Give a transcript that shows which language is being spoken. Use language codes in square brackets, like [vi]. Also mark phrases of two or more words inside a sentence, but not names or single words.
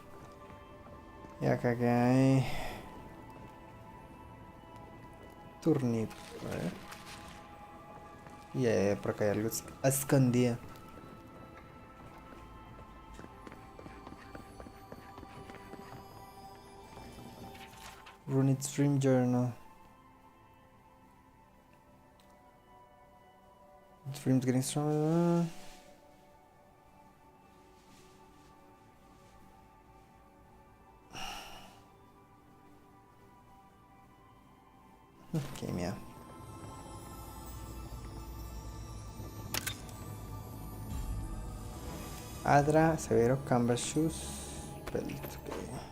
[es] Y acá que hay... Turnip, a ver. Y por acá hay algo escondido. Runit Stream Journal. [en] Stream's getting stronger. [es] Okay, mira. Adra, Severo, [en] Canvas Shoes, Belt, [es] ok.